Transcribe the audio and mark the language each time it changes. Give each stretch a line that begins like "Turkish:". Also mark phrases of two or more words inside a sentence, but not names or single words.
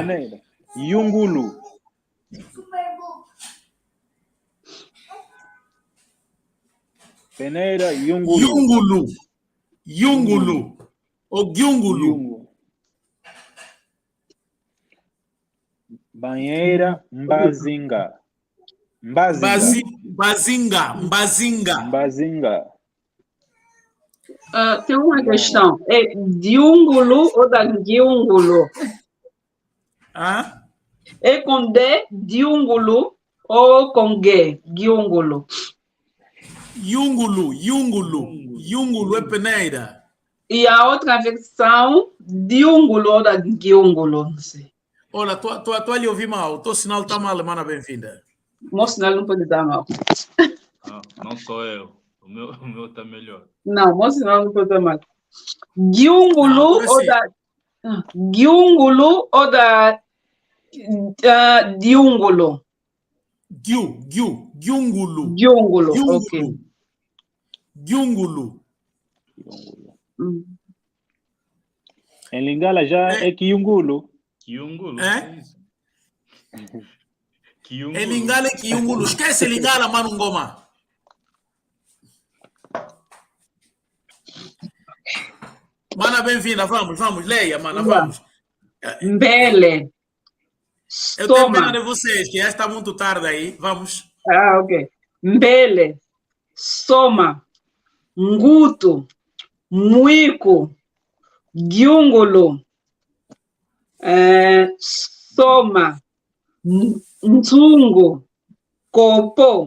Kimbundu: Yungulu. Peneira, Yungulu. Yungulu. Ou Gyungulu. Banheira, mbazinga. Mbazinga.
Portuguese: Tem uma questão. É diúngulo ou da diúngulo? É com D, diúngulo, ou com G, diúngulo? Yúngulo é peneira. E a outra versão, diúngulo ou da diúngulo, não sei. Olha, tu ali ouvi mal. O teu sinal está mal, mana, bem-vinda. O meu sinal não pode dar mal. Não sou eu. O meu está melhor. Não, o meu sinal não pode dar mal. Diúngulo ou da... Diúngulo ou da... diúngulo? Diúngulo. Diúngulo, ok. Diúngulo. Em Lingala já é Kiungulo. É? Em Lingala é Kiungulo. Esquece Lingala, mano, Ngoma. Mana, bem-vinda. Vamos. Leia, mana, vamos.
Kimbundu: Mbele.
Portuguese: Eu tenho pena de vocês, que já está muito tarde aí. Vamos.
Kimbundu: Ok. Mbele. Soma. Nguto. Muico. Diúngulo. Soma. Nzungu. Copo.